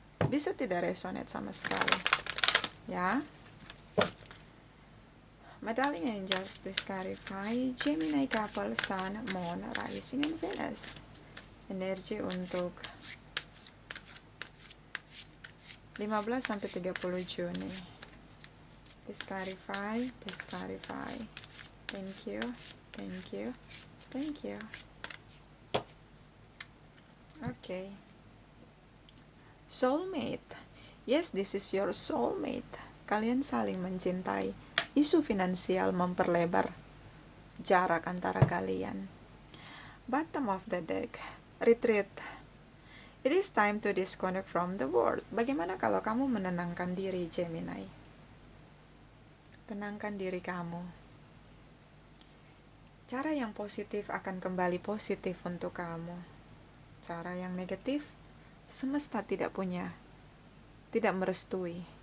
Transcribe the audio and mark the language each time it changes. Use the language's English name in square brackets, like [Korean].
[Indonesian] Bisa tidak resonate sama sekali. Ya. [English] My darling angels, please clarify Gemini couple, Sun, Moon, Rising, and Venus. [Indonesian] Energi untuk 15 sampai 30 Juni. [English] Please clarify, please clarify. Thank you, thank you, thank you. Okay. Soulmate. Yes, this is your soulmate. [Indonesian] Kalian saling mencintai. Isu finansial memperlebar jarak antara kalian. [English] Bottom of the deck. Retreat. It is time to disconnect from the world. [Indonesian] Bagaimana kalau kamu menenangkan diri, Gemini? Tenangkan diri kamu. Cara yang positif akan kembali positif untuk kamu. Cara yang negatif, semesta tidak merestui.